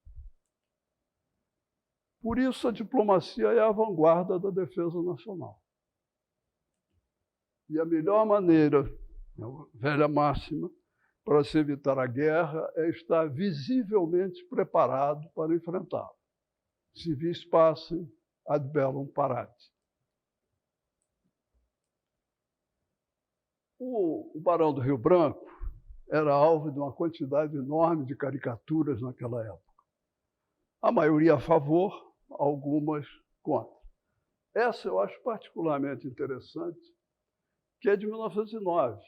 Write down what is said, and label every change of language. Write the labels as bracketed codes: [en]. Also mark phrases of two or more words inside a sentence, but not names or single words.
[pt] Por isso, a diplomacia é a vanguarda da defesa nacional. E a melhor maneira, a velha máxima, para se evitar a guerra é estar visivelmente preparado para enfrentá-la. [la] Si vis pacem, ad bellum parate. [pt] O Barão do Rio Branco era alvo de uma quantidade enorme de caricaturas naquela época. A maioria a favor, algumas contra. Essa eu acho particularmente interessante, que é de 1909.